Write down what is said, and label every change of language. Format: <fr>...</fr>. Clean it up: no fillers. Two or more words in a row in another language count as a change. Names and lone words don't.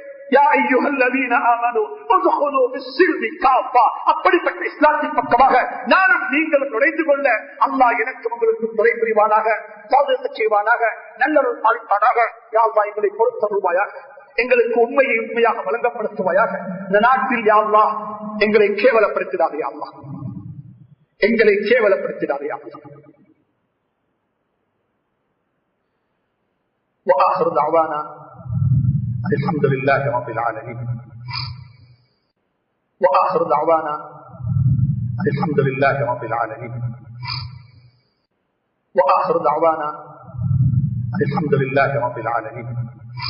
<ta>அப்படிப்பட்ட இஸ்லாத்தின் பக்கமாக நானும் நீங்கள் நுழைந்து கொள்ள அல்லாஹ் எனக்கு உங்களுக்கு துணை புரிவானாக, சாதனை செய்வானாக, நல்லொரு பாலிப்பானாக.</ta> <ar>يا الله</ar> <ta>எங்களை பொறுத்தருள்வாயாக, எங்களுக்கு உண்மையை உண்மையாக வழங்கப்படுத்துவாயாக. இந்த நாட்டில்</ta> <ar>يا الله</ar> <ta>எங்களை கேவலப்படுத்தினார்.</ta> <ar>يا الله</ar> <ta>எங்களை கேவலப்படுத்தினாரே அல்லாஹ்.</ta> <ar>وآخر دعوانا الحمد لله رب العالمين. وآخر دعوانا الحمد لله رب العالمين. وآخر دعوانا الحمد لله رب العالمين.</ar>